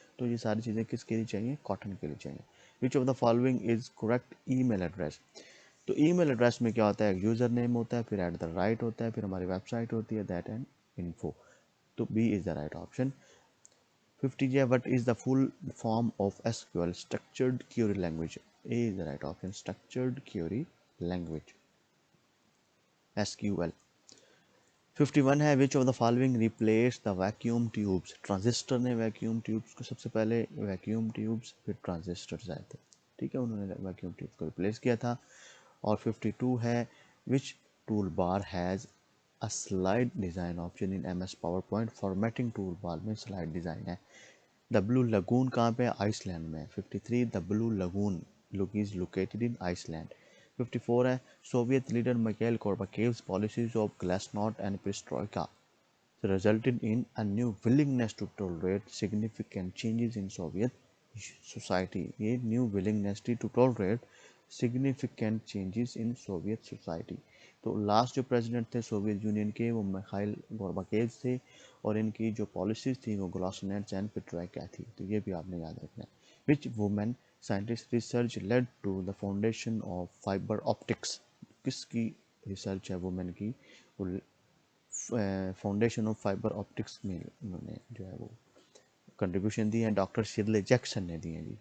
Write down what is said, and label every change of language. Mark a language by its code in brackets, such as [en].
[hi] तो ये सारी चीज़ें किसके लिए चाहिए? कॉटन के लिए चाहिए। [en] Which of the following is correct email address? [hi] तो ईमेल एड्रेस में क्या होता है? यूज़र नेम होता है, फिर एट द राइट होता है, फिर हमारी वेबसाइट होती है दैट एंड इन्फो। [en] तो B is the right option. 50 है what is the full form of SQL? Structured Query Language. A is the right option. Structured Query Language, SQL. 51 है which of the following replaced the vacuum tubes? [hi] Transistor ने vacuum tubes को, सबसे पहले vacuum tubes फिर transistors आए थे, ठीक है, उन्होंने वैक्यूम ट्यूब्स को रिप्लेस किया था। [en] और 52 है which toolbar has a slide design option in MS PowerPoint? [hi] Formatting tool में स्लाइड डिज़ाइन है। द ब्लू लगून कहाँ पे? आइसलैंड में। [en] 53 the blue lagoon is located in Iceland. 54 है Soviet leader Mikhail Gorbachev's policies of glasnost and perestroika resulted in a new willingness to tolerate significant changes in Soviet society. ये new willingness to tolerate significant changes in Soviet society. [hi] तो last जो president थे Soviet union के वो Mikhail Gorbachev थे, और इनकी जो पॉलिसीज थी वो ग्लासनोस्ट एंड पेरेस्ट्रोइका थी। तो ये भी आपने याद रखना है। [en] Which women scientist research led to the foundation of fibre optics? [hi] किसकी रिसर्च है वुमेन की? फाउंडेशन ऑफ फाइबर ऑप्टिक्स में उन्होंने जो है वो कंट्रीब्यूशन दी है, डॉक्टर शिरले जैक्सन ने दी है जी।